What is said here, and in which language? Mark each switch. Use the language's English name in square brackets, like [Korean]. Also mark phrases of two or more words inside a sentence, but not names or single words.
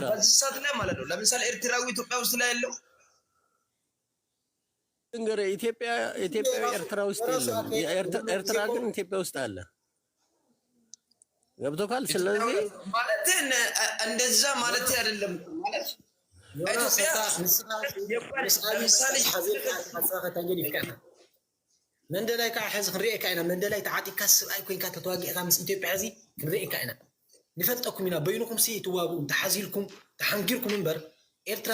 [Amharic] በሰዓት ላይ ማለት ነው። ለምሳሌ ኤርትራዊ ኢትዮጵያ ውስጥ ላይ ያለው እንግዲህ ኢትዮጵያ ኤርትራ ውስጥ የለም። ኤርትራ ግን ኢትዮጵያ ውስጥ አለ። ገብቶካል? ስለዚህ ማለት እንደዛ ማለት አይደለም ማለት [Tigrinya] መንደላይ ከዓ ሕዚ ክንሪኤካ ኢና። መንደላይ ተዓጢካ ሰብኣይ ኮይንካ ተተዋጊእካ ምስ ኢትዮጵያ ሕዚ ክንሪኤካ ኢና። ንፈልጠኩም ኢና በይንኩም ሲ ትዋግኡ ተሓዚልኩም ተሓንጊርኩም እምበር ኤርትራ